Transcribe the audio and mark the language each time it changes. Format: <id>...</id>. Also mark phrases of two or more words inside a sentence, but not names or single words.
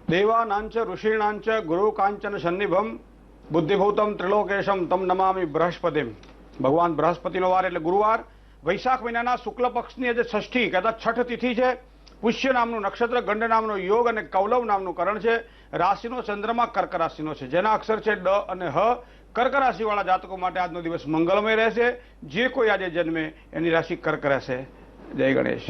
<sa>देवानांच ऋषीणांच गुरु कांचन सन्निभम बुद्धिभूतम त्रिलोकेशम तम नमामि बृहस्पतिम।</sa> <gu>भगवान बृहस्पतिનો વાર એટલે ગુરુવાર। વૈશાખ મહિનાના શુક્લ પક્ષની આજે ષષ્ઠી કહેતા છઠ તિથિ છે। પુષ્ય નામનું નક્ષત્ર, ગંડ નામનો યોગ અને કૌલવ નામનું કરણ છે। રાશિનો ચંદ્રમા કર્ક રાશિનો છે, જેના અક્ષર છે ડ અને હ। કર્ક રાશિવાળા જાતકો માટે આજનો દિવસ મંગળમય રહેશે। જે કોઈ આજે જન્મે એની રાશિ કર્ક રહેશે। જય ગણેશ।</gu>